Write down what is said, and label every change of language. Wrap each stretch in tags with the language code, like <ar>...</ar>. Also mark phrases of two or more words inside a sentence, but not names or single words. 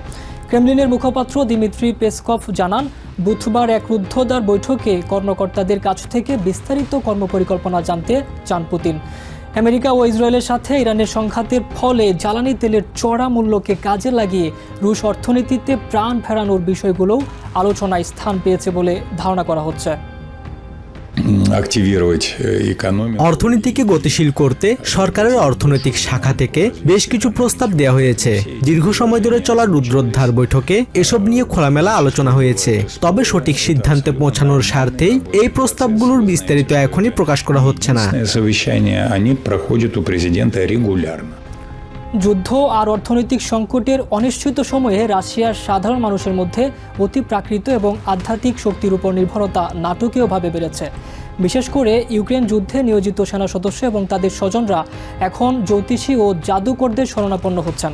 <bn>ক্রেমলিনের মুখপাত্র দিমিত্রি পেসকভ জানান, বুধবার এক রুদ্ধদ্বার বৈঠকে কর্মকর্তাদের কাছ থেকে বিস্তারিত কর্মপরিকল্পনা জানতে চান পুতিন। আমেরিকা ও ইসরায়েলের সাথে ইরানের সংঘাতের ফলে জ্বালানি তেলের চড়া মূল্যকে কাজে লাগিয়ে রুশ অর্থনীতিতে প্রাণ ফেরানোর বিষয়গুলোও আলোচনায় স্থান পেয়েছে বলে ধারণা করা হচ্ছে।</bn> <ru>активировать экономику.</ru> <bn>অর্থনীতিকে গতিশীল করতে সরকারের অর্থনৈতিক শাখা থেকে বেশ কিছু প্রস্তাব দেওয়া হয়েছে। দীর্ঘ সময় ধরে চলা রুদ্রোদ্ধার বৈঠকে এসব নিয়ে খোলামেলা আলোচনা হয়েছে। তবে সঠিক সিদ্ধান্তে পৌঁছানোর স্বার্থেই এই প্রস্তাবগুলোর বিস্তারিত এখনই প্রকাশ করা হচ্ছে না।</bn> <ru>Совещания, они проходят у президента регулярно.</ru> <bn>যুদ্ধ আর অর্থনৈতিক সংকটের অনিশ্চিত সময়ে রাশিয়ার সাধারণ মানুষের মধ্যে অতিপ্রাকৃত এবং আধ্যাত্মিক শক্তির উপর নির্ভরতা নাটকীয়ভাবে বেড়েছে। বিশেষ করে ইউক্রেন যুদ্ধে নিয়োজিত সেনা সদস্য এবং তাদের স্বজনরা এখন জ্যোতিষী ও জাদুকরদের শরণাপন্ন হচ্ছেন।</bn>